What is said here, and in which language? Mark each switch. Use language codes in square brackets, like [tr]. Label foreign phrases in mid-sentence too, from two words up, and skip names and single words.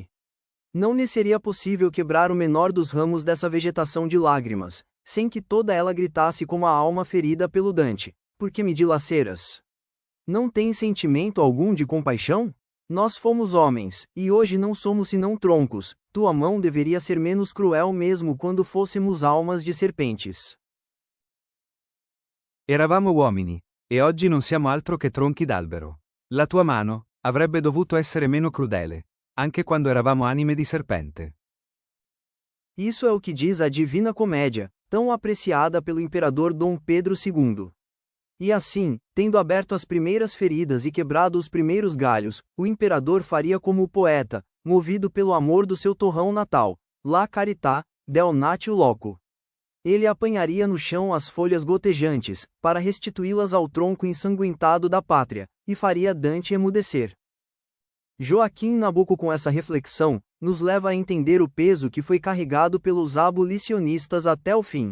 [pt] Não lhe seria possível quebrar o menor dos ramos dessa vegetação de lágrimas, sem que toda ela gritasse como a alma ferida pelo Dante: por que me dilaceras? Não tens sentimento algum de compaixão? Nós fomos homens, e hoje não somos senão troncos. Tua mão deveria ser menos cruel mesmo quando fôssemos almas de serpentes. [it] Eravamo uomini, e oggi non siamo altro che tronchi d'albero. La tua mano avrebbe dovuto essere meno crudele, anche quando eravamo anime di serpente. [pt] Isso é o que diz a Divina Comédia, tão apreciada pelo imperador Dom Pedro II. E assim, tendo aberto as primeiras feridas e quebrado os primeiros galhos, o imperador faria como o poeta, movido pelo amor do seu torrão natal, [it] La carità del natio loco. [pt] Ele apanharia no chão as folhas gotejantes, para restituí-las ao tronco ensanguentado da pátria, e faria Dante emudecer. Joaquim Nabuco, com essa reflexão, nos leva a entender o peso que foi carregado pelos abolicionistas até o fim.